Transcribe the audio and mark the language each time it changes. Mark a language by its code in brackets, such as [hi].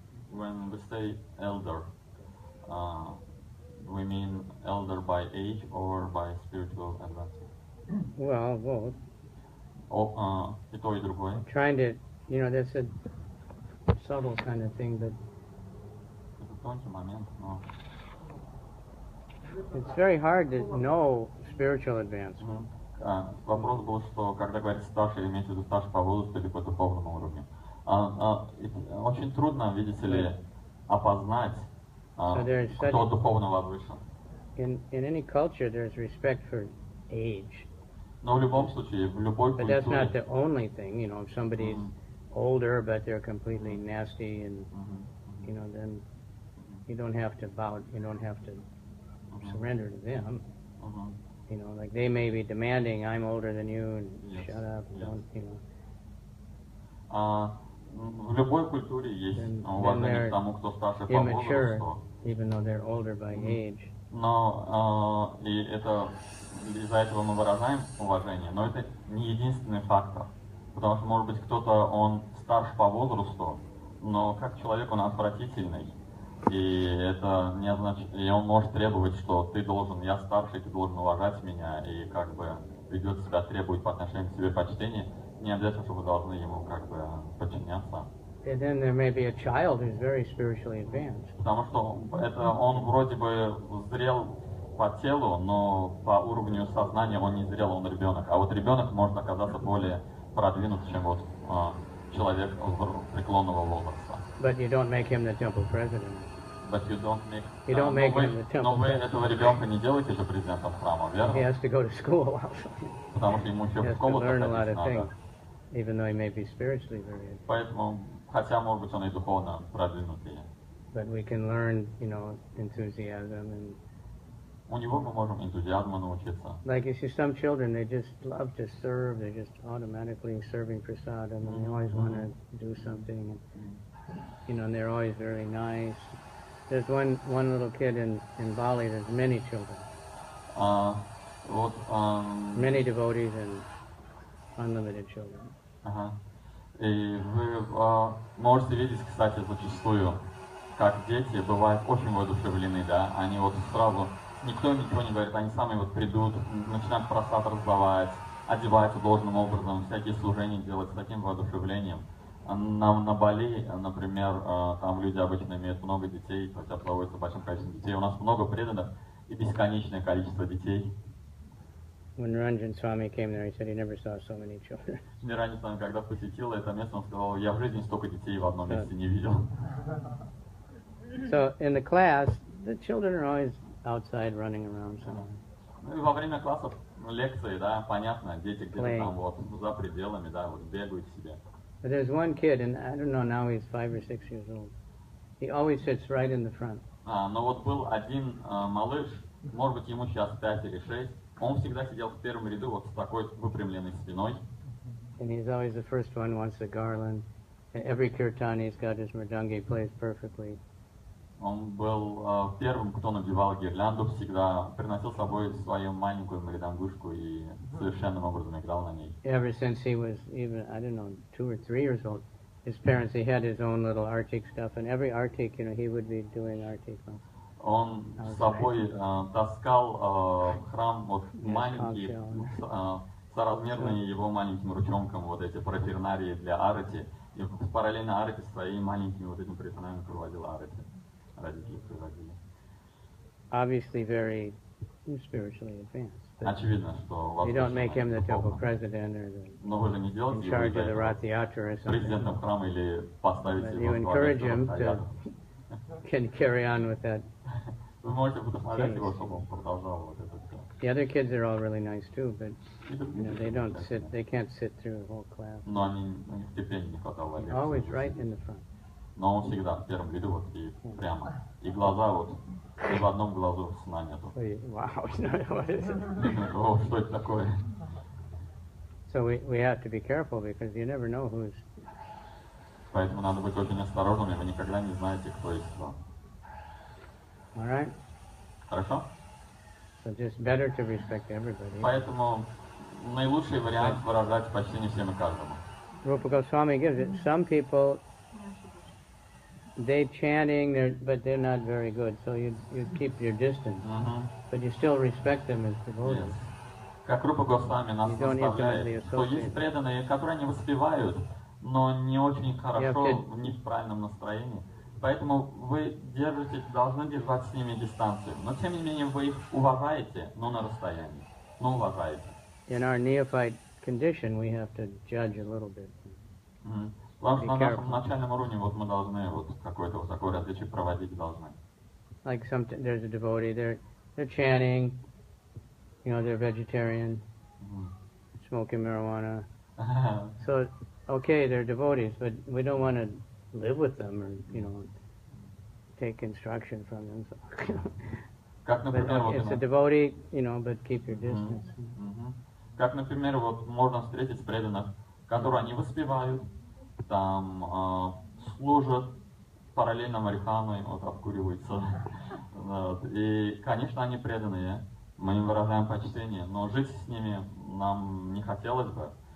[en] When we say elder, we mean elder by age or by spiritual advancement? Well, both. [ru] И то, и другое. [en] Trying to, that's a subtle kind of thing, but [ru] Это тонкий момент, но [en] it's very hard to know spiritual advancement. [ru] вопрос был, что когда говорит старший, имеется в виду старший по возрасту или по духовному уровню. Очень трудно, видите ли, опознать, кто духовно возвышен. [en] In any culture, there's respect for age. [ru] Но в любом случае, в любой [en] But that's not [ru] культуре... [en] the only thing, if somebody's older but they're completely nasty and, then you don't have to bow, you don't have to surrender to them. Like they may be demanding, I'm older than you, and shut up, don't. [ru] В любой культуре есть уважение к тому, кто старше по возрасту. [en] Even though they're older by age. [ru] Но и это из-за этого мы выражаем уважение, но это не единственный фактор. Потому что, может быть, кто-то, он старше по возрасту, но как человек он отвратительный. И это не означает, и он может требовать, что ты должен, я старший, ты должен уважать меня, и как бы ведет себя, требует по отношению к себе почтения, не обязательно, что вы должны ему как бы подчиняться. [en] And then there may be a child who's very spiritually advanced. [ru] Потому что это он вроде бы зрел по телу, но по уровню сознания он не зрел, он ребенок. А вот ребенок может оказаться более продвинут, чем вот человек преклонного возраста. [en] But you don't make him the temple president. But you don't make. You don't make him the temple. [ru] Но вы этого ребенка не делаете же президентом храма, верно? [en] He has to go to school also. [ru] Потому что ему еще [en] He [ru] в [en] has to [ru] школу [en] learn a lot [ru] ходить [en] of things, [ru] надо. [en] even though he may be spiritually very advanced. [ru] Поэтому, хотя, может быть, он и духовно продвинутый. [en] But we can learn, enthusiasm and [ru] у него мы можем энтузиазму научиться. [en] Like you see, some children, they just love to serve. They're just automatically serving prasadam, and they always want to do something. And they're always very nice. There's one little kid in Bali. There's many children. Many devotees and unlimited children. [ru] И вы можете видеть, кстати, зачастую, как дети бывают очень воодушевлены, да, они вот сразу, никто ничего не говорит, они сами вот придут, начинают просад раздавать, одеваются должным образом, всякие служения делать с таким воодушевлением. На Бали, например, там люди обычно имеют много детей, хотя проводится большим количеством детей, у нас много преданных и бесконечное количество детей. [en] When Ranjan Swami came there, he said he never saw so many children. [ru] Ранее Swami, когда посетил это место, он сказал, я в жизни столько детей в одном месте не видел. [en] So in the class, the children are always outside running around somewhere. [ru] Ну и во время классов, лекции, да, понятно, дети где-то там вот за пределами, да, вот бегают себе. [en] But there's one kid, and I don't know, now he's 5 or 6 years old. He always sits right in the front. [ru] Но вот был один малыш, может быть, ему сейчас 5 или 6, он всегда сидел в первом ряду вот с такой выпрямленной спиной. [en] And he's always the first one, wants the garland. And every kirtan he's got his mridangi, plays perfectly. [ru] Он был первым, кто надевал гирлянду всегда, приносил с собой свою маленькую мридангушку и совершенным образом играл на ней. [en] Ever since he was even, I don't know, 2 or 3 years old, his parents, he had his own little artik stuff, and every artik, he would be doing artik. [ru] Он с собой таскал в храм вот маленькие, соразмерные его маленьким ручонкам вот эти парафернарии для арати, и параллельно арати своими маленькими вот этими парафернариями проводил арати. Родители приводили. [en] Obviously very spiritually advanced. [ru] Очевидно, что [en] you don't make him the temple president or in charge of the Rath-yatra or something. [ru] Президентом храма или поставить его. [en] You encourage him to can carry on with that. [ru] Вы можете вдохновлять его, чтобы он продолжал вот это все. [en] The other kids are all really nice too, but they can't sit through the whole class. [ru] Но у них терпения не хватало. [en] Always right in the front. [ru] Но он всегда в первом ряду вот и прямо. И глаза вот, ни в одном глазу сна нету. [en] Wow, what is it? [ru] О, что это такое? [en] So we have to be careful because you never know who's. [ru] Поэтому надо быть очень осторожными, вы никогда не знаете, кто есть кто. [en] All right. [ru] Хорошо? [en] So just better to respect everybody. [ru] Поэтому наилучший вариант выражать почтение всем и каждому. [en] Rupa Goswami gives it. Some people, they chanting, but they're not very good. So you keep your distance, but you still respect them as devotees. Yes. [ru] Как Рупа Госвами нас наставляет, что есть преданные, которые не воспевают, но не очень хорошо, не в правильном настроении. Поэтому вы должны держать с ними дистанцию. Но тем не менее вы их уважаете, но на расстоянии. Но уважаете. [en] In our neophyte condition, we have to judge a little bit. [ru] Потому что на нашем начальном уровне вот мы должны вот какое-то вот такое различие проводить должны. [en] Like there's a devotee, they're chanting, they're vegetarian, smoking marijuana. So, okay, they're devotees, but we don't want to live with them or, take instruction from them. So, [ru] как, например, [en] but it's a devotee, but keep your distance. [ru] Как, например, вот можно встретить преданных, которые не воспевают, там служат параллельно марихуаной, вот обкуриваются. И, конечно, они преданные, мы им выражаем почтение, но жить с ними нам не хотелось бы.